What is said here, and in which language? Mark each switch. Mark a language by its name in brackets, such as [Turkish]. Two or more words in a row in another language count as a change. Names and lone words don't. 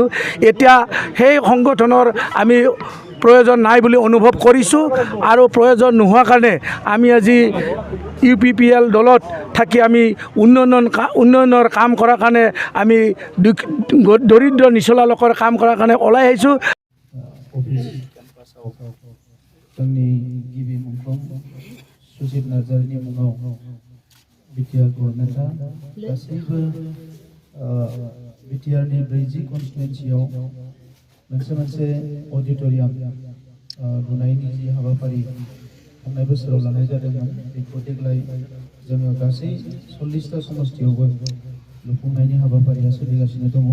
[Assamese] এতিয়া সেই সংগঠনৰ আমি প্ৰয়োজন নাই বুলি অনুভৱ কৰিছোঁ, আৰু প্ৰয়োজন নোহোৱা কাৰণে আমি আজি UPPL দলত থাকি আমি উন্নয়নৰ কাম কৰাৰ কাৰণে, আমি দৰিদ্ৰ নিচলা লোকৰ কাম কৰাৰ কাৰণে ওলাই আহিছোঁ। [Bodo] जोंनि गिबि मुंख्लं सुजित नार्जारिनि मुङाव BTR गभर्नमेन्टआ गासैबो BTRनि 40 कन्स्टिटुवेन्सियाव मोनसे अडिटोरियाम लुनायनि जि हाबाफारि थांनाय बोसोराव लानाय जादोंमोन, बेखौ देग्लाय जोङो गासै 40टा समष्टियावबो लुफुंनायनि हाबाफारिया सोलिगासिनो दङ।